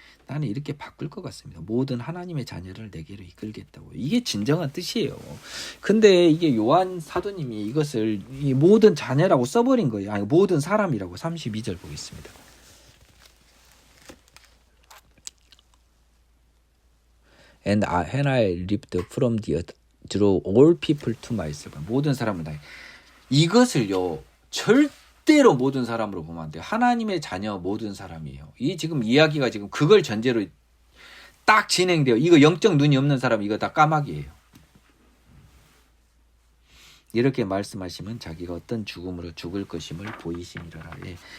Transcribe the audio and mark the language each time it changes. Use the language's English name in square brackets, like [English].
[Korean] 나는 이렇게 바꿀 것 같습니다. 모든 하나님의 자녀를 내게로 이끌겠다고. 이게 진정한 뜻이에요. 근데 이게 요한 사도님이 이것을 이 모든 자녀라고 써버린 거예요. 아니 모든 사람이라고 32절 보겠습니다. [English] And when I lived from the earth, drew all people to myself. [Korean] 모든 사람을 다. 이것을요 절대로 모든 사람으로 보면 안 돼요. 하나님의 자녀 모든 사람이에요. 이 지금 이야기가 지금 그걸 전제로 딱 진행돼요. 이거 영적 눈이 없는 사람 이거 다 까마귀예요. 이렇게 말씀하시면 자기가 어떤 죽음으로 죽을 것임을 보이심이라. 예.